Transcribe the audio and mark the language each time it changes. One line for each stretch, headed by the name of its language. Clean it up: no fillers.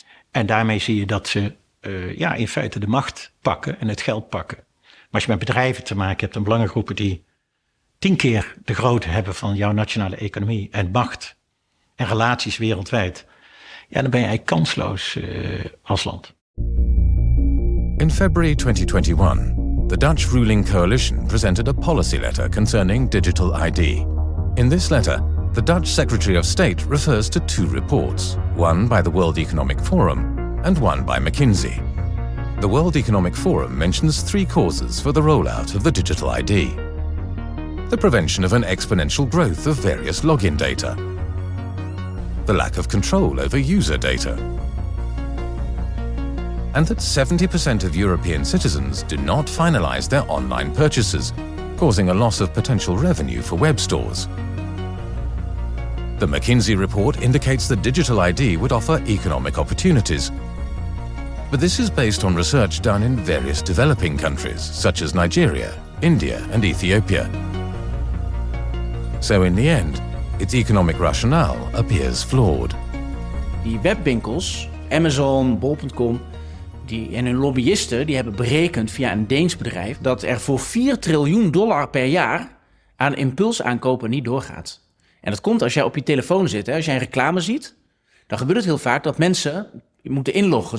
Dutch: En daarmee zie je dat ze in feite de macht pakken en het geld pakken. Maar als je met bedrijven te maken hebt en belangengroepen die 10 keer de grootte hebben van jouw nationale economie en macht en relaties wereldwijd, ja, dan ben je eigenlijk kansloos als land.
English: In February 2021, the Dutch ruling coalition presented a policy letter concerning digital ID. In this letter, the Dutch Secretary of State refers to 2 reports, one by the World Economic Forum and one by McKinsey. The World Economic Forum mentions 3 causes for the rollout of the digital ID. The prevention of an exponential growth of various login data. The lack of control over user data. And that 70% of European citizens do not finalize their online purchases, causing a loss of potential revenue for web stores. The McKinsey report indicates that digital ID would offer economic opportunities. But this is based on research done in various developing countries, such as Nigeria, India and Ethiopia. So in the end, its economic rationale appears flawed.
Dutch: Die webwinkels, Amazon, bol.com, en hun lobbyisten die hebben berekend via een Deens bedrijf dat er voor $4 triljoen per jaar aan impulsaankopen niet doorgaat. En dat komt als jij op je telefoon zit. Hè? Als jij een reclame ziet, dan gebeurt het heel vaak dat mensen moeten inloggen.